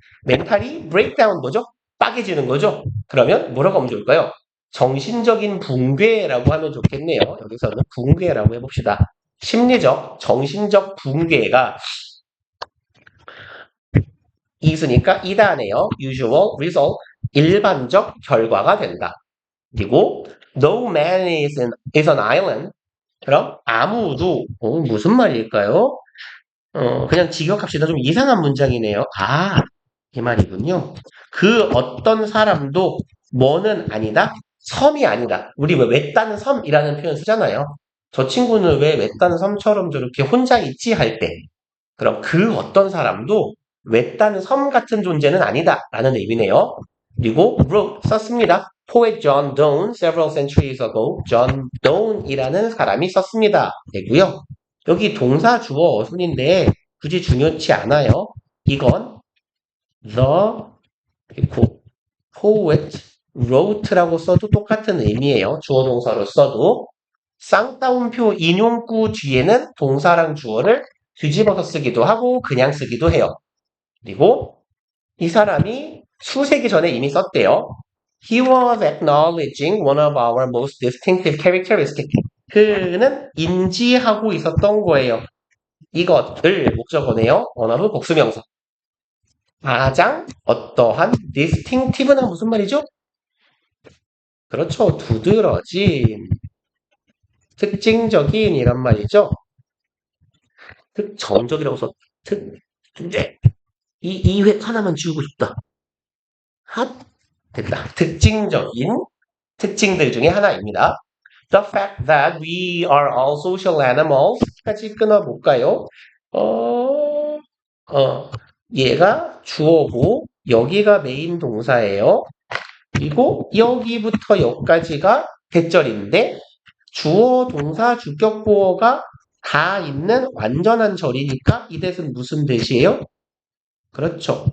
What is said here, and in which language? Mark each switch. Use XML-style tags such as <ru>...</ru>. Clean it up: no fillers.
<ko>멘탈이 breakdown 뭐죠? 빠개지는 거죠? 그러면 뭐라고 하면 좋을까요? 정신적인 붕괴라고 하면 좋겠네요. 여기서는 붕괴라고 해봅시다. 심리적, 정신적 붕괴가 있으니까 이다네요.</ko> <en>usual result,</en> <ko>일반적 결과가 된다. 그리고</ko> <en>no man is an island.</en> <ko>그럼 아무도 무슨 말일까요? 그냥 직역합시다. 좀 이상한 문장이네요. 아, 이 말이군요. 그 어떤 사람도 뭐는 아니다? 섬이 아니다. 우리 왜 외딴 섬이라는 표현 쓰잖아요. 저 친구는 왜 외딴 섬처럼 저렇게 혼자 있지 할 때. 그럼 그 어떤 사람도 외딴 섬 같은 존재는 아니다. 라는 의미네요. 그리고 wrote 썼습니다.</ko> <en>Poet John Donne several centuries ago.</en> <ko>John Donne이라는 사람이 썼습니다. 되고요. 여기 동사 주어 어순인데 굳이 중요치 않아요. 이건</ko> <en>the poet wrote</en> <ko>라고 써도 똑같은 의미예요. 주어 동사로 써도 쌍따옴표 인용구 뒤에는 동사랑 주어를 뒤집어서 쓰기도 하고 그냥 쓰기도 해요. 그리고 이 사람이 수세기 전에 이미 썼대요.</ko> <en>He was acknowledging one of our most distinctive characteristics.</en> <ko>그는 인지하고 있었던 거예요. 이것을 목적어네요. 원어는 복수명사. 가장 어떠한 distinctive는 무슨 말이죠? 그렇죠. 두드러진, 특징적인 이란 말이죠. 특정적이라고 써. 이제 이 하나만 지우고 싶다. 핫 됐다. 특징적인 특징들 중에 하나입니다.</ko> <en>The fact that we are all social animals</en> <ko>까지 끊어볼까요? 어, 얘가 주어고 여기가 메인 동사예요. 그리고 여기부터 여기까지가 대절인데 주어, 동사, 주격, 보어가 다 있는 완전한 절이니까 이 대는 무슨 대시예요? 그렇죠.</ko>